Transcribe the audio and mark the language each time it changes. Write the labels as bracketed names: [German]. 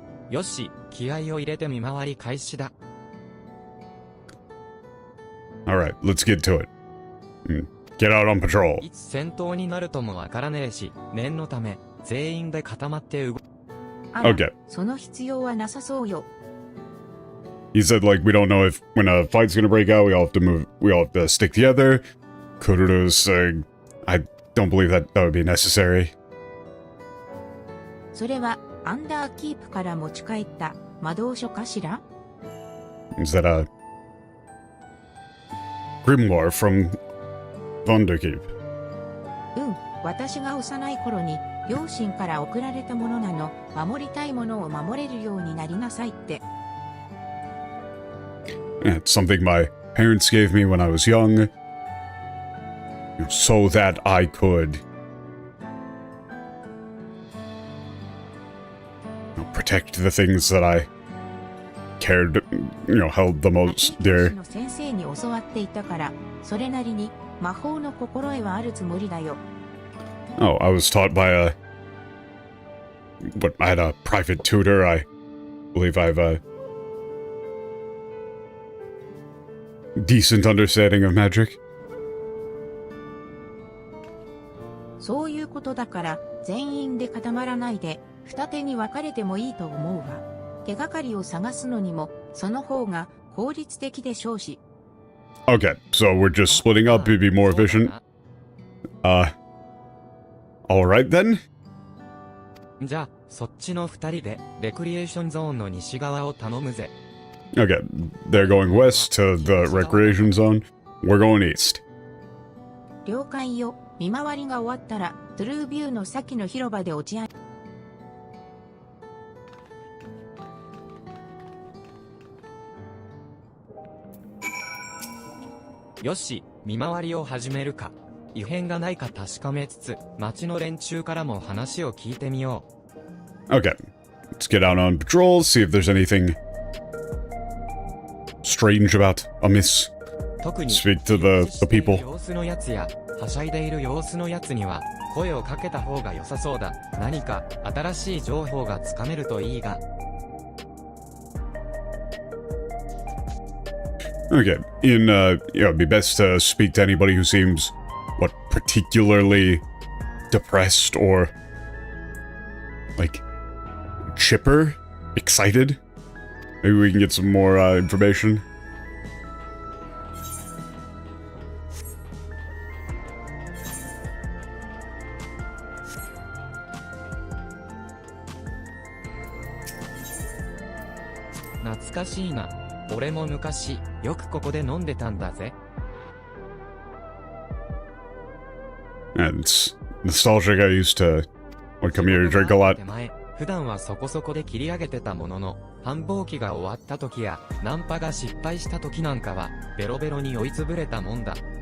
[Japanese] よし、気合を入れて見回り開始だ。 [English] Alright, let's get to it. Get out on patrol. [Japanese] いつ戦闘になるともわからねえし、念のため、全員で固まって動く。あら、 [English] Okay. [Japanese] その必要はなさそうよ。 [English] He said, like, we don't know if when a fight's gonna break out, we all have to stick together. Kururu's saying, I don't believe that would be necessary. [Japanese] それは、アンダーキープから持ち帰った魔導書かしら？ [English] Is that a grimoire from Thunderkeep? [Japanese] うん、私が幼い頃に両親から送られたものなの。守りたいものを守れるようになりなさいって。 [English] It's something my parents gave me when I was young, so that I could protect the things that I cared, held the most [Japanese] 教 [English] dear. [Japanese] 師の先生に教わっていたから、それなりに魔法の心得はあるつもりだよ。 [English] Oh, I was taught by I had a private tutor. I believe I have a decent understanding of magic. [Japanese] そういうことだから、全員で固まらないで、二手に分かれてもいいと思うが、手がかりを探すのにも、その方が効率的でしょうし。 [English] Okay, so we're just splitting up. It'd be more efficient. Alright then. [Japanese] じゃあ、そっちの二人で、レクリエーションゾーンの西側を頼むぜ。 [English] Okay, they're going west to the recreation zone. We're going east. [Japanese] 了解よ。見回りが終わったら、トゥルービューの先の広場で落ち合い。よし、見回りを始めるか。異変がないか確かめつつ、町の連中からも話を聞いてみよう。 [English] Okay, let's get out on patrol, see if there's anything strange about amiss. [Japanese] 特に [English] Speak to the people. [Japanese] 様子のやつや、はしゃいでいる様子のやつには、声をかけた方が良さそうだ。何か新しい情報がつかめるといいが。 [English] Okay, it'd be best to speak to anybody who seems, particularly depressed or, chipper? Excited? Maybe we can get some more, information. [Japanese] 懐かしいな。俺も昔、よくここで飲んでたんだぜ。 [English] And it's nostalgic. I used to, like, come here to drink a lot. [Japanese] 手前、普段はそこそこで切り上げてたものの、繁忙期が終わった時や、ナンパが失敗した時なんかは、ベロベロに追いつぶれたもんだ。